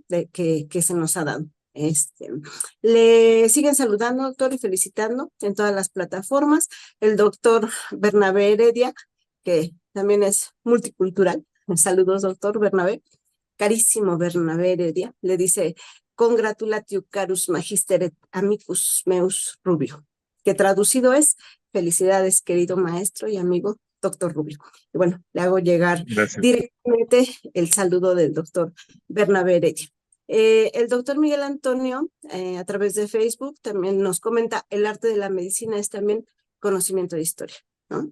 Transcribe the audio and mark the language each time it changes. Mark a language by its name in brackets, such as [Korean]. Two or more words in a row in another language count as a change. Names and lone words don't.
[Spanish] Que se nos ha dado. Le siguen saludando, doctor, y felicitando en todas las plataformas. El doctor Bernabé Heredia, que también es multicultural. Saludos, doctor Bernabé. Carísimo Bernabé Heredia, le dice, [Latin] congratulatio carus magister et amicus meus Rubio, [Spanish] que traducido es, felicidades, querido maestro y amigo doctor Rubio. Y bueno, le hago llegar Gracias. directamente el saludo del doctor Bernabé Heredia. El doctor Miguel Antonio, a través de Facebook, también nos comenta, el arte de la medicina es también conocimiento de historia, ¿no?